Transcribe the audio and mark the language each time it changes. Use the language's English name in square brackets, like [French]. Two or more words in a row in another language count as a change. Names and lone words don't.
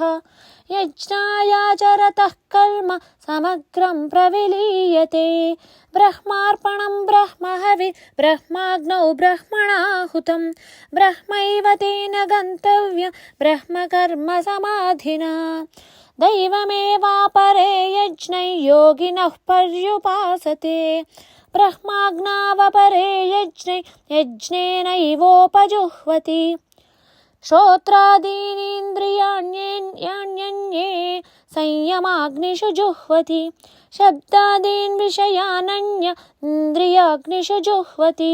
[Sanskrit] యజ్ఞాయాచరతః కర్మ సమగ్రం ప్రవిలీయతే. బ్రహ్మార్పణం బ్రహ్మహవి బ్రహ్మాగ్నౌ బ్రహ్మణాహుతం. బ్రహ్మైవ తేన గంతవ్యం బ్రహ్మకర్మ సమాధినా. దైవమేవాపరే యజ్ఞై యోగినః పర్యుపాసతే. ब्रह्माज्ञावपरे यज्ञेनैवोपजुह्वति श्रोत्रादीनीन्द्रियाण्यन्ये संयमाग्निषु जुह्वति शब्दादीन् विषयानन्य इन्द्रियाग्निषु जुह्वति